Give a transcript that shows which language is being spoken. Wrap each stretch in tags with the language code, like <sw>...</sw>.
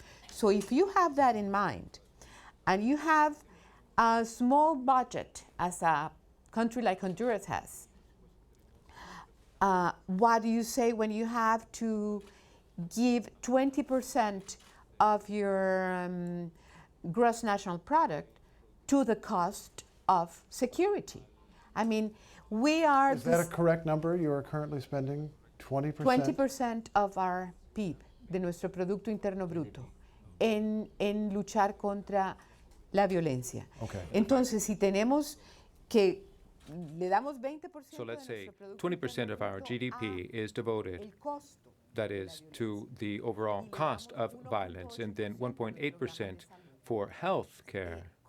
<en>So if you have that in mind, and you have a small budget as a country like Honduras has, what do you say when you have to give 20% of your gross national product to the cost of security? I mean, we are... Is that a correct number? You are currently spending 20%? 20% of our PIB,</en> <es>de nuestro Producto Interno Bruto, en luchar contra la violencia.</es> <en>Okay.</en> <es>Entonces, si tenemos que le damos 20%...</es> <en>So let's say 20% of our GDP is devoted, that is, to the overall cost of violence, and then 1.8% for health care.</en>